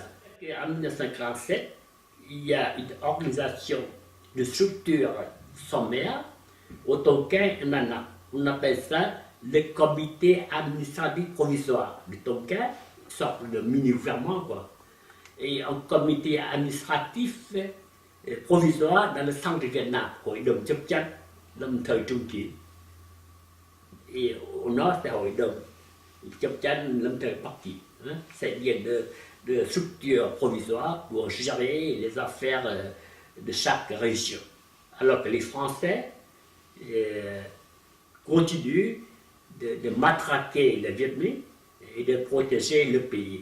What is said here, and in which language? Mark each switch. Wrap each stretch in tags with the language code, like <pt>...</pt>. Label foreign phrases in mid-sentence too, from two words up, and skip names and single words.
<fr>Et en 1947, il y a une organisation de structure sommaire au Tonkin et Nana. On appelle ça le comité administratif provisoire du Tonkin, une sorte de mini-gouvernement, quoi. Et un comité administratif provisoire dans le centre du Vietnam,</fr> <vi>Hội đồng chấp chắn, lâm thời trung chiến.</vi> <fr>Et au nord, c'est</fr> <vi>Hội đồng chấp chắn, lâm thời bắc chiến.</vi> <fr>C'est-à-dire de structures provisoires pour gérer les affaires de chaque région. Alors que les Français continuent de matraquer le Viet Minh et de protéger le pays.</fr>